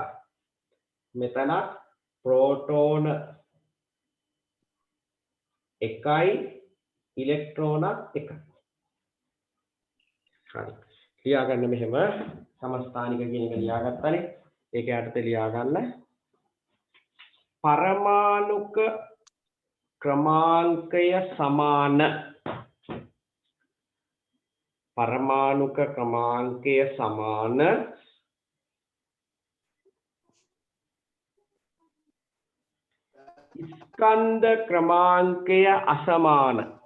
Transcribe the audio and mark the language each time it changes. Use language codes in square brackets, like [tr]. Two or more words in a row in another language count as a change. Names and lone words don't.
[si] මෙතන ප්‍රෝටෝන 1යි ඉලෙක්ට්‍රෝනත් 1යි. හරි. ලියා ගන්න මෙහෙම සමස්ථානික කියන එක ලියාගත්තානේ. ඒක යටතේ ලියා ගන්න. පරමාණුක ක්‍රමාංකය සමාන. පරමාණුක ක්‍රමාංකය සමාන ස්කන්ධ ක්‍රමාංකය අසමාන.